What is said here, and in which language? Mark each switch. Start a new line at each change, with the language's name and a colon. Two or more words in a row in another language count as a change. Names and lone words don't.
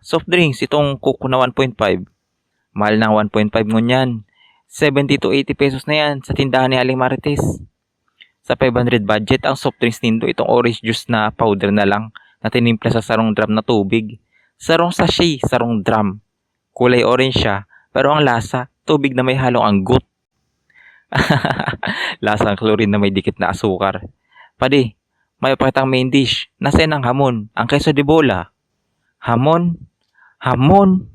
English: Soft drinks,
Filipino: itong Coke na 1.5.
Bikol: Mahal na 1.5 ngunyan.
Filipino: 70 to 80 pesos na yan sa tindahan ni Aling Marites.
Bikol: Sa 500 budget, ang
English: soft drinks
Bikol: nindo, itong
English: orange juice
Bikol: na powder na lang na tinimpla sa sarong drum na tubig. Sarong sachet, sarong drum. Kulay orange siya, pero ang lasa, tubig na may halong anggot. Lasang chlorine na may dikit na asukar. Padi, may pakitang
English: main dish.
Filipino: Nasaan ang hamon? Ang queso de bola. Hamon? Hamon?